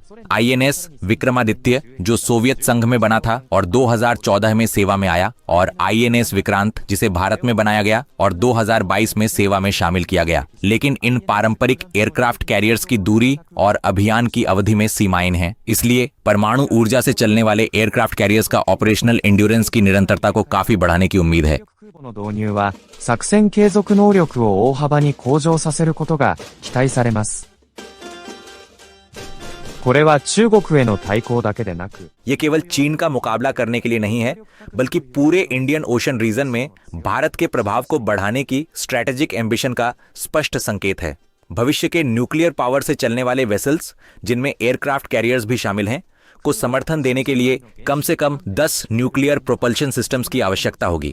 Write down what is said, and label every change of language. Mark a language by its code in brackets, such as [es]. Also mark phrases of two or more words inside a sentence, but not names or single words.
[hi] INS विक्रमादित्य, जो सोवियत संघ में बना था और 2014 में सेवा में आया, और INS विक्रांत, जिसे भारत में बनाया गया और 2022 में सेवा में शामिल किया गया। लेकिन इन पारंपरिक [en] aircraft carriers [hi] की दूरी और अभियान की अवधि में सीमाएं हैं। इसलिए परमाणु ऊर्जा से चलने वाले [en] aircraft carriers [hi] का [en] operational endurance [hi] की निरंतरता को काफी बढ़ाने की उम्मीद है। [ja] 空母の導入は作戦継続能力を大幅に向上させることが期待されます。これは中国への対抗だけでなく、 [hi] ये केवल चीन का मुकाबला करने के लिए नहीं है, बल्कि पूरे [en] Indian Ocean Region [hi] में भारत के प्रभाव को बढ़ाने की [en] strategic ambition [hi] का स्पष्ट संकेत है। भविष्य के [en] nuclear power [hi] से चलने वाले वेसल्स, जिनमें [en] aircraft carriers [hi] भी शामिल हैं, को समर्थन देने के लिए कम से कम 10 [en] nuclear propulsion systems [hi] की आवश्यकता होगी।